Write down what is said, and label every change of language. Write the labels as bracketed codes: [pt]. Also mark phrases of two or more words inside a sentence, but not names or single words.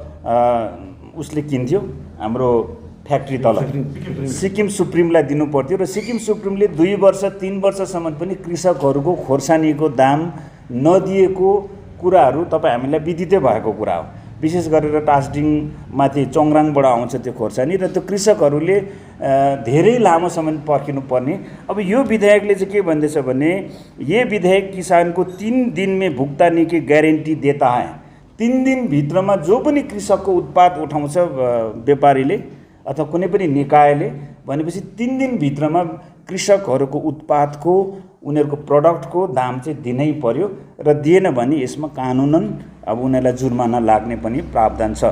[ne] उसले किन्थ्यो, हाम्रो फ्याक्ट्री तल सिक्किम सुप्रिमलाई दिनु पर्थ्यो र सिक्किम सुप्रिमले 2 वर्ष 3 वर्षसम्म पनि कृषकहरूको खोर्सानीको दाम नदिएको कुराहरू तपाईँ हामीलाई विदितै भएको कुरा हो। विशेष गरेर टास्डिङ माथि चोङराङबाट आउँछ त्यो खोर्सानी र त्यो कृषकहरूले धेरै लामो समय पर्खिनु पर्ने। अब यो विधेयकले चाहिँ के भन्दैछ भने [hi] ये विधेयक किसान को 3 दिन में भुक्तानी की गारंटी देता है। [ne] 3 दिन भित्रमा जो पनि कृषकको उत्पाद उठाउँछ व्यापारीले अथवा कुनै पनि निकायले भनेपछि 3 दिन भित्रमा कृषकहरूको उत्पादको उनीहरूको प्रोडक्टको दाम चाहिँ दिनै पर्यो र दिएन भने यसमा कानुनन अब उनीहरूलाई जुर्माना लाग्ने पनि प्रावधान छ।